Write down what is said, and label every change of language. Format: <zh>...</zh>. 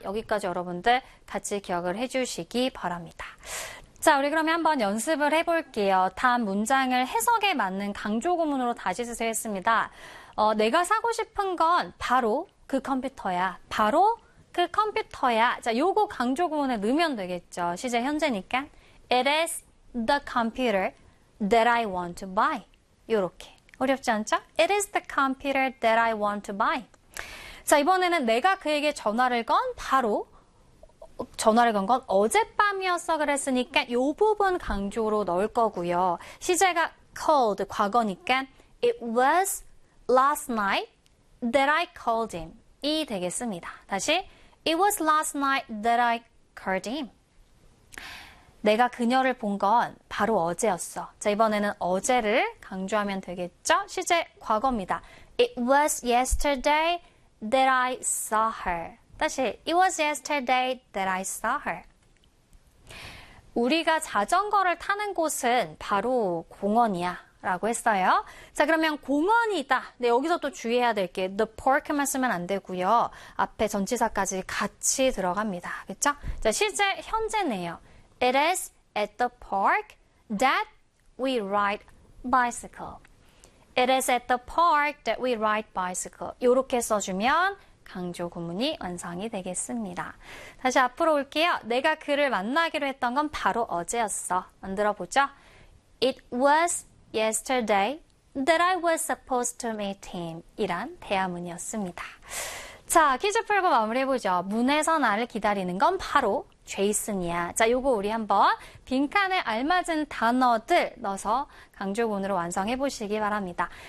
<ko>여기까지 여러분들 같이 기억을 해주시기 바랍니다. 자, 우리 그러면 한번 연습을 해볼게요. 다음 문장을 해석에 맞는 강조 구문으로 다시 쓰세요 했습니다. 내가 사고 싶은 건 바로 그 컴퓨터야. 바로 그 컴퓨터야. 자, 요거 강조 구문에 넣으면 되겠죠. 시제 현재니까.</ko> <en>It is the computer that I want to buy.</en> <ko>요렇게. 어렵지 않죠?</ko> <en>It is the computer that I want to buy.</en> <ko>자, 이번에는 내가 그에게 전화를 건 바로 전화를 건건 어젯밤이었어 그랬으니까 요 부분 강조로 넣을 거고요. 시제가</ko> <en>called</en> <ko>과거니까</ko> <en>It was last night that I called him</en> <ko>이 되겠습니다.</ko> <en>다시 It was last night that I called him.</en> <ko>내가 그녀를 본건 바로 어제였어. 자, 이번에는 어제를 강조하면 되겠죠? 시제 과거입니다.</ko> <en>It was yesterday that I saw her.</en> <ko>다시,</ko> <en>It was yesterday that I saw her.</en> <ko>우리가 자전거를 타는 곳은 바로 공원이야 라고 했어요. 자, 그러면 공원이다. 네, 여기서 또 주의해야 될 게, the park만 쓰면 안 되고요. 앞에 전치사까지 같이 들어갑니다. 그쵸? 자, 시제 현재네요.</ko> <en>It is at the park that we ride bicycle. It is at the park that we ride bicycle.</en> <ko>이렇게 써주면 강조 구문이 완성이 되겠습니다. 다시 앞으로 올게요. 내가 그를 만나기로 했던 건 바로 어제였어. 만들어 보죠.</ko> <en>It was yesterday that I was supposed to meet him.</en> <ko>이란 대화문이었습니다. 자, 퀴즈 풀고 마무리해 보죠. 문에서 나를 기다리는 건 바로 제이슨이야. 자, 요거 우리 한번 빈칸에 알맞은 단어들 넣어서 강조문으로 완성해 보시기 바랍니다.</ko>